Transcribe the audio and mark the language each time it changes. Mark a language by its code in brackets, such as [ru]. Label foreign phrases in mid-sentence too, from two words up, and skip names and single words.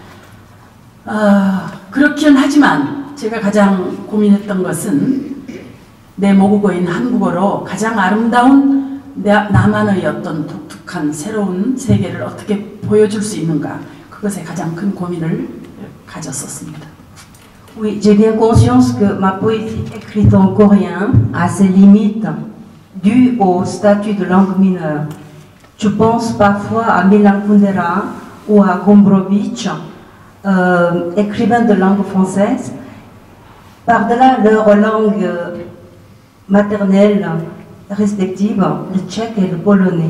[ko] 그렇긴 하지만 제가 가장 고민했던 것은 내 모국어인 한국어로 가장 아름다운 나만의 어떤 독특한 새로운 세계를 어떻게 보여줄 수 있는가 그것에 가장 큰 고민을 가졌었습니다. [fr] Oui, j'ai bien conscience que ma poésie écrite en coréen a ses limites dues au statut de langue mineure. Je pense parfois à Milan Kundera ou à Gombrowicz, écrivains de langue française, par-delà leur langue maternelle respective, le tchèque et le polonais.